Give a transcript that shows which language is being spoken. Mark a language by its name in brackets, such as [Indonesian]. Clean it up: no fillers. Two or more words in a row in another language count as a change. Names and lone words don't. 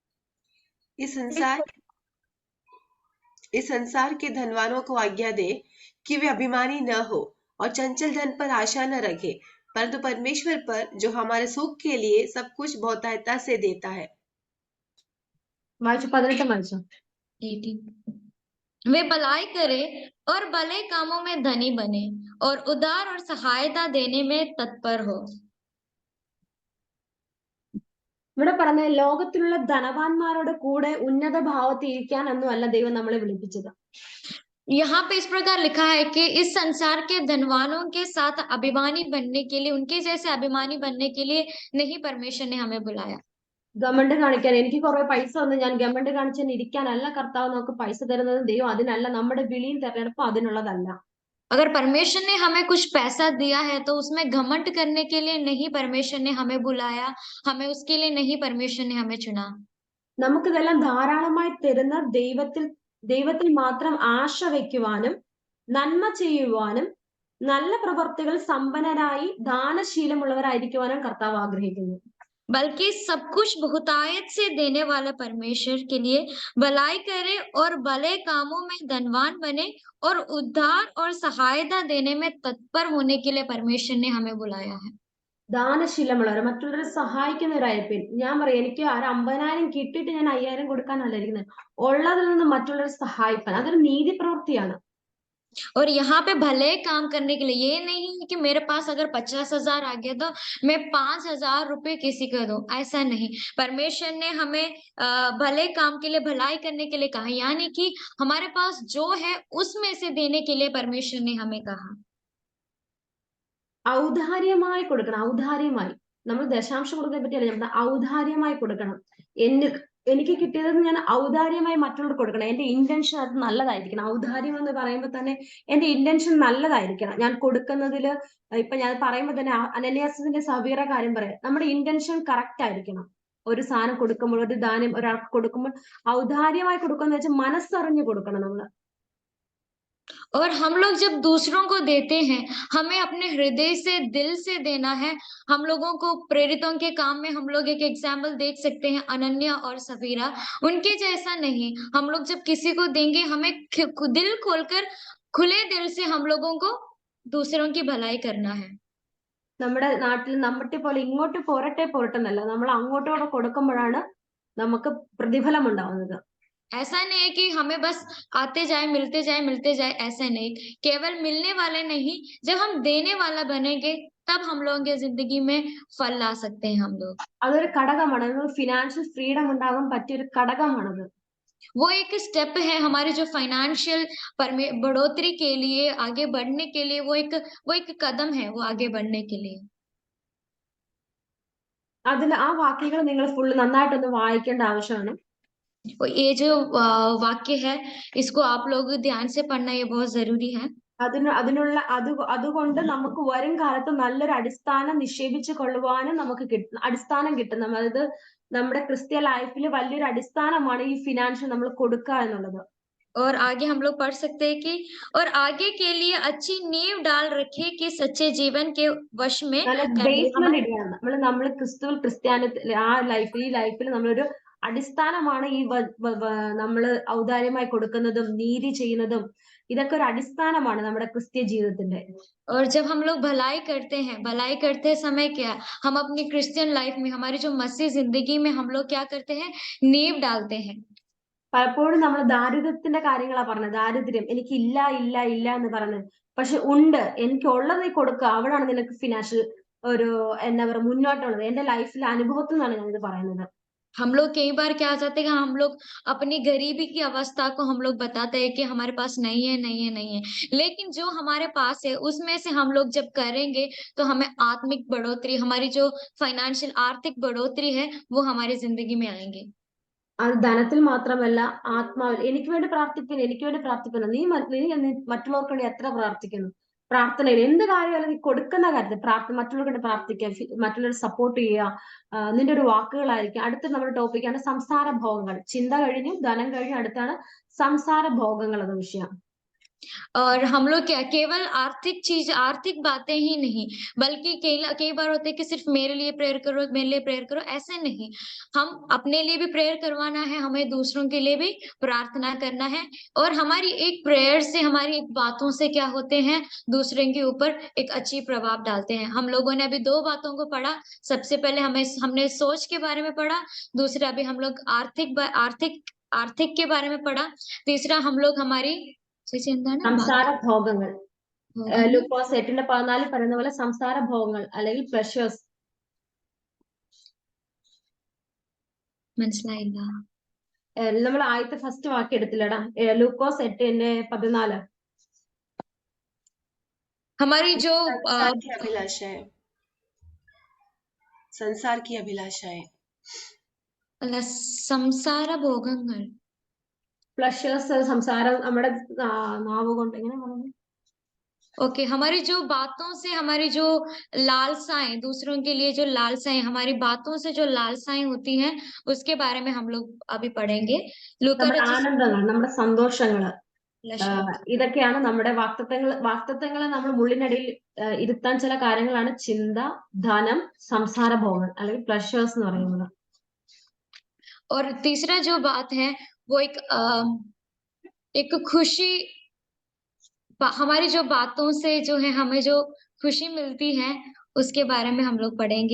[Hindi] इस संसार के धनवानों को आज्ञा दे कि वे अभिमानी न हो और चंचल धन पर आशा न रखे, परंतु परमेश्वर पर जो हमारे सुख के लिए सब कुछ बहुतायता से देता है। [Malayalam] വായിച്ചു 18 വായിച്ചു. [Hindi] 18 वे भलाई करे और भले कामों में धनी बने और उदार और सहायता देने में तत्पर हो. [Malayalam] ഇവിടെ പറഞ്ഞ ലോകത്തിലുള്ള ധനവാന്മാരുടെ കൂടെ ഉന്നത ഭാവത്തിൽ ഇരിക്കാനൊന്നും അല്ല ദൈവം നമ്മളെ വിളിപ്പിച്ചത്. [Hindi] यहाँ पे इस प्रकार लिखा है कि इस संसार के धनवानों के साथ अभिमानी बनने के लिए, उनके जैसे अभिमानी बनने के लिए नहीं परमेश्वर ने हमें बुलाया. [Malayalam] ഗവൺമെന്റ് കാണിക്കാൻ എനിക്ക് കുറെ പൈസ വന്ന് ഞാൻ ഗവൺമെന്റ് കാണിച്ചാൽ ഇരിക്കാനല്ല കർത്താവ് നമുക്ക് പൈസ തരുന്നത്. ദൈവം അതിനല്ല, നമ്മുടെ വിളിയും തെരഞ്ഞെടുപ്പും അതിനുള്ളതല്ല. [Hindi] अगर परमेश्वर ने हमें कुछ पैसा दिया है तो उसमें घमंड करने के लिए नहीं परमेश्वर ने हमें बुलाया, हमें उसके लिए नहीं परमेश्वर ने हमें चुना. [Malayalam] നമുക്കിതെല്ലാം ധാരാളമായി തരുന്ന ദൈവത്തിൽ മാത്രം ആശ വയ്ക്കുവാനും നന്മ ചെയ്യുവാനും നല്ല പ്രവർത്തികൾ സമ്പന്നരായി ദാനശീലമുള്ളവരായിരിക്കുവാനും കർത്താവ് ആഗ്രഹിക്കുന്നു. [Hindi] बल्कि सब कुछ बहुतायत से देने वाला परमेश्वर के लिए भलाई करे और भले कामों में धनवान बने और उद्धार और सहायता देने में तत्पर होने के लिए परमेश्वर ने हमें बुलाया है. [Malayalam] ദാനശീലമുള്ളവർ, മറ്റുള്ളവരെ സഹായിക്കുന്നവരായിരിക്കും. ഞാൻ പറയാം, എനിക്ക് 50,000 കിട്ടിയിട്ട് ഞാൻ 5,000 കൊടുക്കാനല്ല ഇരിക്കുന്നത്. ഉള്ളതിൽ നിന്ന് മറ്റുള്ളവരെ സഹായിക്കാൻ, അതൊരു നീതി പ്രവൃത്തിയാണ്. [Hindi] और यहाँ पे भले काम करने के लिए, ये नहीं है कि मेरे पास अगर 50,000 आ गया तो मैं 5,000 रुपए किसी को दूं, ऐसा नहीं. परमेश्वर ने हमें भले काम के लिए, भलाई करने के लिए कहा, यानी कि हमारे पास जो है उसमें से देने के लिए परमेश्वर ने हमें कहा. [Malayalam] ഔദാര്യമായി കൊടുക്കണം. ഔദാര്യമായി, നമ്മൾ ദശാംശം കൊടുക്കുന്നതിനെ പറ്റിയല്ല ഞാൻ പറഞ്ഞത്. ഔദാര്യമായി കൊടുക്കണം. എനിക്ക് കിട്ടിയത് ഞാൻ ഔദാര്യമായി മറ്റുള്ളവർക്ക് കൊടുക്കണം. എന്റെ ഇന്റൻഷൻ അത് നല്ലതായിരിക്കണം. ഔദാര്യം എന്ന് പറയുമ്പോൾ തന്നെ എന്റെ ഇന്റൻഷൻ നല്ലതായിരിക്കണം. ഞാൻ കൊടുക്കുന്നതില് ഇപ്പൊ ഞാൻ പറയുമ്പോൾ തന്നെ അനന്യാസിന്റെ സവീറ കാര്യം പറയാം. നമ്മുടെ [English] intention correct [Malayalam] ആയിരിക്കണം. ഒരു സാധനം കൊടുക്കുമ്പോൾ, ഒരു ദാനം ഒരാൾക്ക് കൊടുക്കുമ്പോൾ ഔദാര്യമായി കൊടുക്കുക വെച്ചാൽ മനസ്സറിഞ്ഞു കൊടുക്കണം നമ്മള്. [Hindi] और हम लोग जब दूसरों को देते हैं, हमें अपने हृदय से, दिल से देना है. हम लोगों को प्रेरितों के काम में हम लोग एक एग्जाम्पल देख सकते हैं, अनन्या और सफीरा. उनके जैसा नहीं, हम लोग जब किसी को देंगे हमें दिल खोलकर, खुले दिल से हम लोगों को दूसरों की भलाई करना है. [Malayalam] നമ്മുടെ നാട്ടിൽ നമ്മട്ടെ പോലെ ഇങ്ങോട്ട് പോരട്ടെ എന്നല്ല, നമ്മൾ അങ്ങോട്ടോടെ കൊടുക്കുമ്പോഴാണ് നമുക്ക് പ്രതിഫലം ഉണ്ടാവുന്നത്. [Hindi] ऐसा नहीं है कि हमें बस आते जाए, मिलते जाए, ऐसा नहीं. केवल मिलने वाले नहीं, जब हम देने वाला बनेंगे तब हम लोगों की जिंदगी में फल ला सकते हैं हम लोग. [Malayalam] അതൊരു ഘടകമാണ്. [English] financial freedom [Malayalam] ഉണ്ടാകാൻ പറ്റിയൊരു ഘടകമാണത്. [Hindi] वो एक स्टेप है हमारे जो फाइनेंशियल बढ़ोतरी के लिए, आगे बढ़ने के लिए, वो एक कदम है, वो आगे बढ़ने के लिए. [Malayalam] അതിൽ ആ വാക്യങ്ങൾ നിങ്ങൾ ഫുള്ള് നന്നായിട്ടൊന്ന് വായിക്കേണ്ട ആവശ്യമാണ്. [Hindi] ये जो वाक्य है, इसको आप लोग ध्यान से पढ़ना, ये बहुत जरूरी है. [Malayalam] അതുകൊണ്ട് നമുക്ക് വരും കാലത്ത് നല്ലൊരു അടിസ്ഥാനം നിക്ഷേപിച്ചു കൊള്ളുവാനും നമുക്ക് അടിസ്ഥാനം കിട്ടും. അതായത് നമ്മുടെ ക്രിസ്ത്യ ലൈഫിൽ വലിയൊരു അടിസ്ഥാനമാണ് ഈ ഫിനാൻഷ്യൽ നമ്മൾ കൊടുക്കുക എന്നുള്ളത്. [Hindi] और आगे हम लोग पढ़ सकते हैं कि और आगे के लिए अच्छी नींव डाल रखे कि सच्चे जीवन के वश में [Malayalam] ബേസ്മെന്റ് ഇടുകയാണ് നമ്മൾ ക്രിസ്ത്യാനിത്തിൽ ആ ലൈഫിൽ നമ്മളൊരു അടിസ്ഥാനമാണ് ഈ നമ്മള് ഔദാര്യമായി കൊടുക്കുന്നതും നീതി ചെയ്യുന്നതും. ഇതൊക്കെ ഒരു അടിസ്ഥാനമാണ് നമ്മുടെ ക്രിസ്ത്യ ജീവിതത്തിന്റെ. [Hindi] और जब हम लोग भलाई करते हैं, भलाई करते समय क्या, हम अपनी [English] Christian life [Hindi] में, हमारी जो मसीह जिंदगी में हम लोग क्या करते हैं, नींव डालते हैं. [Malayalam] പലപ്പോഴും നമ്മൾ ദാരിദ്ര്യത്തിന്റെ കാര്യങ്ങളാ പറഞ്ഞത്. ദാരിദ്ര്യം എനിക്കില്ല ഇല്ല ഇല്ല എന്ന് പറഞ്ഞത്. പക്ഷെ ഉണ്ട്, എനിക്കുള്ളത് കൊടുക്കുക, അവിടാണ് നിനക്ക് ഫിനാൻഷ്യൽ ഒരു എന്താ പറയുക മുന്നോട്ടുള്ളത്. എന്റെ ലൈഫിലെ അനുഭവത്തിൽ നിന്നാണ് ഞാനിത് പറയുന്നത്. [Hindi] हम लोग कई बार क्या चाहते हैं, हम लोग अपनी गरीबी की अवस्था को हम लोग बताते हैं कि हमारे पास नहीं है, लेकिन जो हमारे पास है उसमें से हम लोग जब करेंगे तो हमें आत्मिक बढ़ोतरी, हमारी जो फाइनेंशियल आर्थिक बढ़ोतरी है वो हमारी जिंदगी में आएंगे. [Malayalam] അത് ധനത്തിൽ മാത്രമല്ല ആത്മാവിൽ. എനിക്ക് വേണ്ടി പ്രാർത്ഥിക്കുന്നു. നീ മറ്റുള്ളവർക്ക് വേണ്ടി എത്ര പ്രാർത്ഥിക്കുന്നു? പ്രാർത്ഥനയിൽ എന്ത് കാര്യമല്ല, നീ കൊടുക്കുന്ന കാര്യത്തിൽ മറ്റുള്ളവർക്ക് വേണ്ടി പ്രാർത്ഥിക്കുക, മറ്റുള്ളവരെ സപ്പോർട്ട് ചെയ്യുക. നിന്റെ ഒരു വാക്കുകളായിരിക്കും. അടുത്ത നമ്മുടെ ടോപ്പിക്കാണ് സംസാര ഭോഗങ്ങൾ. ചിന്ത കഴിഞ്ഞു, ധനം കഴിഞ്ഞു, അടുത്താണ് സംസാര ഭോഗങ്ങൾ എന്ന വിഷയം. [Hindi] और हम लोग क्या केवल आर्थिक बातें ही नहीं, बल्कि कई बार होता है कि सिर्फ मेरे लिए प्रेयर करो, मेरे लिए प्रेयर करो, ऐसे नहीं। हम अपने लिए भी प्रेयर करवाना है, हमें दूसरों के लिए भी प्रार्थना करना है। और हमारी एक प्रेयर से, हमारी एक बातों से क्या होते हैं, दूसरे के ऊपर एक अच्छी प्रभाव डालते हैं। हम लोगों ने अभी 2 बातों को पढ़ा। सबसे पहले हमने सोच के बारे में पढ़ा, दूसरा अभी हम लोग आर्थिक के बारे में पढ़ा, तीसरा हम लोग हमारी [Malayalam] ചേച്ചി എന്താണ് സംസാര ഭോഗങ്ങൾ. ഭോഗങ്ങൾ ലൂക്കോസ് 8:14 പറയുന്ന പോലെ സംസാര ഭോഗങ്ങൾ അല്ലെങ്കിൽ പ്ലഷേഴ്സ്. മനസ്സിലായില്ല. നമ്മൾ ആദ്യത്തെ ഫസ്റ്റ് വാക്യം എടുത്തില്ലടാ, ലൂക്കോസ് 8:14. [Hindi] हमारी जो संसार की अभिलाषाएं, संसार की अभिलाषाएं, [Malayalam] സംസാര ഭോഗങ്ങൾ, പ്ലഷേഴ്സ്, സംസാരം നമ്മുടെ നാവ് കൊണ്ട് എങ്ങനെ പറഞ്ഞു. [Hindi] ओके हमारी जो बातों से, हमारी जो लालसाएं, दूसरों के लिए जो लालसाएं, हमारी बातों से जो लालसाएं होती हैं, उसके बारे में हम लोग अभी पढ़ेंगे. [Malayalam] നമ്മുടെ ആനന്ദങ്ങൾ, നമ്മുടെ സന്തോഷങ്ങള്, [Hindi] लक्ष्य [Malayalam] ഇതൊക്കെയാണ് നമ്മുടെ വാക്തത്വങ്ങളെ നമ്മൾ മുള്ളിനടിയിൽ ഇരുത്താൻ ചില കാര്യങ്ങളാണ് ചിന്ത, ധനം, സംസാര ഭോഗങ്ങൾ അല്ലെങ്കിൽ പ്ലഷേഴ്സ് എന്ന് പറയുന്നത്. [Hindi] और तीसरा जो बात है वो एक खुशी, हमारी जो बातों से जो है हमें जो खुशी मिलती है, उसके बारे में हम लोग पढ़ेंगे.